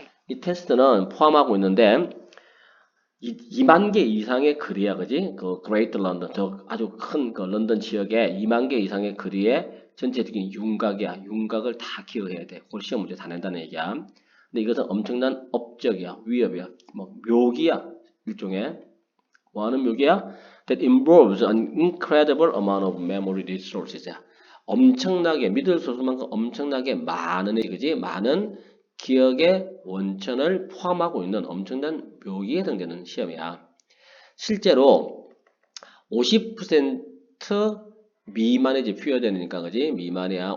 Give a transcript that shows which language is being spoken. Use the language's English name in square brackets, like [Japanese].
[Korean] 이 테스트는 포함하고 있는데 2만 개 이상의 글이야, 그지? 그 Great London, 저 아주 큰 그 런던 지역에 2만 개 이상의 글의 전체적인 윤곽이야. 윤곽을 다 기억해야 돼. 그걸 시험 문제 다 낸다는 얘기야. 근데 이것은 엄청난 업적이야, 위협이야, 뭐 묘기야, 일종의. 뭐 하는 묘기야? [English] That involves an incredible amount of memory resources. [Korean] 엄청나게 믿을 수 없을 만큼 엄청나게 많은, 그지? 많은 기억의 원천을 포함하고 있는 엄청난 묘기에 해당되는 시험이야. 실제로 50% 미만의 이제 표현되니까, 그지? 미만이야.